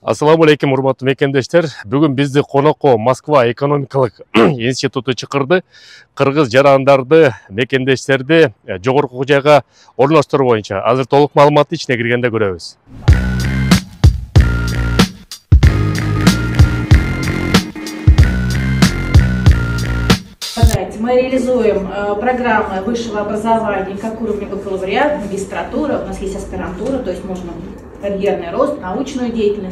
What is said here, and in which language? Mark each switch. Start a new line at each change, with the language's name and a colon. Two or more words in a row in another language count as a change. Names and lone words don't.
Kyrgyz: Ассаламу алейкум, урматтуу мекендештер. Бүгүн бизди конокко Москва экономикалык институту чакырды. Кыргыз жарандарды, мекендештерди жогорку жайга орноштуруу боюнча. Азыр толук маалыматты ичине киргенде көрөбүз.
Russian: Мы реализуем программы высшего образования как уровня бакалавриат, магистратура, у нас есть аспирантура, то есть можно карьерный рост, научную деятельность.